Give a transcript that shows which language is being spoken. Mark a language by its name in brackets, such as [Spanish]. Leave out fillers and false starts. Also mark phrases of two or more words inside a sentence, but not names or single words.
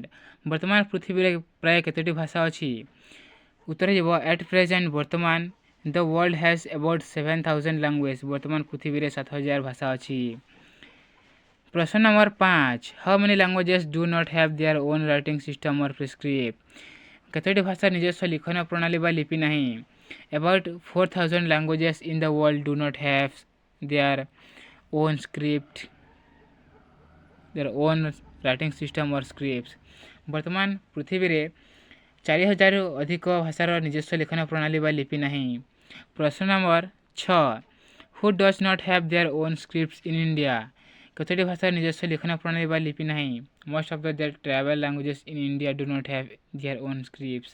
[Odia] ବର୍ତ୍ତମାନ ପୃଥିବୀରେ ପ୍ରାୟ କେତୋଟି ଭାଷା ଅଛି? ଉତ୍ତର ହେବ [English] at present [Odia] ବର୍ତ୍ତମାନ [English] the world has about 7,000 language. [Odia] ବର୍ତ୍ତମାନ ପୃଥିବୀରେ 7,000 ଭାଷା ଅଛି। ପ୍ରଶ୍ନ ନମ୍ବର [English] 5 how many languages do not have their own writing system or prescript. [Odia] କେତୋଟି ଭାଷାର ନିଜସ୍ୱ ଲିଖନ ପ୍ରଣାଳୀ ବା ଲିପି ନାହିଁ? [English] About 4,000 languages in the world do not have their own script, their own writing system or scripts। [Odia] ବର୍ତ୍ତମାନ ପୃଥିବୀରେ 4,000ରୁ ଅଧିକ ଭାଷାର ନିଜସ୍ୱ ଲିଖନ ପ୍ରଣାଳୀ ବା ଲିପି ନାହିଁ। ପ୍ରଶ୍ନ ନମ୍ବର [English] 6 who does not have their own scripts in India. [Odia] କେତୋଟି ଭାଷାର ନିଜସ୍ୱ ଲିଖନ ପ୍ରଣାଳୀ ବା ଲିପି ନାହିଁ? [English] most of the tribal languages in India do not have their own scripts.